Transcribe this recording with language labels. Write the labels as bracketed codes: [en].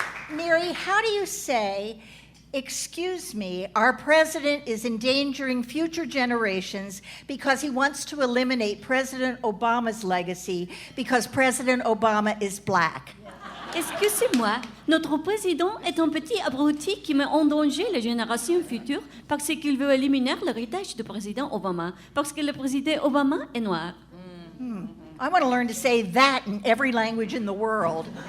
[en] Miri, how do you say, "Excuse me, our president is endangering future generations because he wants to eliminate President Obama's legacy because President Obama is black"? [fr] Excusez-moi, notre président est un petit abruti qui met en danger les générations futures parce qu'il veut éliminer l'héritage du président Obama, parce que le président Obama est noir. [en] I want to learn to say that in every language in the world.